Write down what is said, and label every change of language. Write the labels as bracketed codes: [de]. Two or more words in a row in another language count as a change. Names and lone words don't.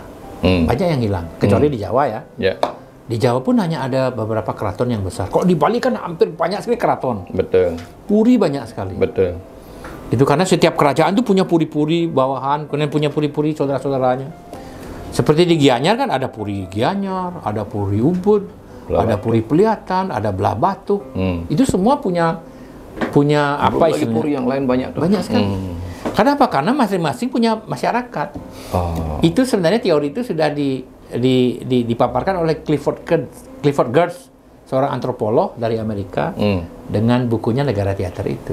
[id] Banyak yang hilang, kecuali di Jawa ya. Di Jawa pun hanya ada beberapa keraton yang besar. Kok di Bali kan hampir banyak sekali keraton. Betul. Puri banyak sekali. Betul. Itu karena setiap kerajaan tuh punya puri-puri bawahan, kemudian punya puri-puri saudara-saudaranya. Seperti di Gianyar kan ada puri Gianyar, ada puri Ubud, ada puri Peliatan, ada Belah Batu. Itu semua punya apa istilahnya? Puri yang lain banyak tuh. Banyak sekali. Kenapa? Karena masing-masing punya masyarakat. Itu sebenarnya teori itu sudah dipaparkan oleh Clifford Geertz, seorang antropolog dari Amerika, dengan bukunya Negara Teater itu.